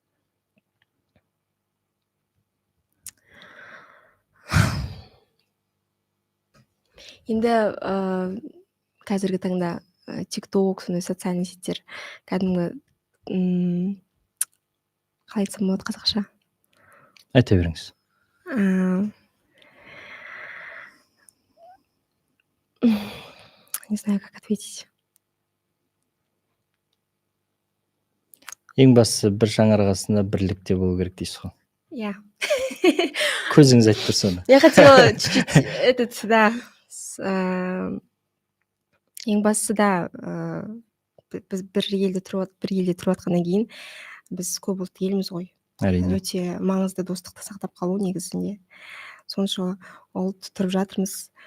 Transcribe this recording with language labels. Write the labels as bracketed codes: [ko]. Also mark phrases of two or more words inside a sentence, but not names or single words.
[kk] Енді қазіргі таңда тикток, сондай [ru] социальный сеттер [kk] кәдімгі қалай айтсам болады қазақша? Айта беріңіз. [ru] Не знаю, как ответить. [kk] Ең бастысы бір жанр арасында бірлікте болу керек дейсіз ғой. [ru] Я. [kk] Көзіңіз айтып тұр соны. [ru] Я хотела чуть-чуть да. [kk] Ең бастысы да біз бір елде тұрып жатқаннан кейін біз көп ұлтты елміз ғой. Әрине. Өте маңызды достықты сақтап қалу негізінде. Сонша ұлт тұрып жатырмыз.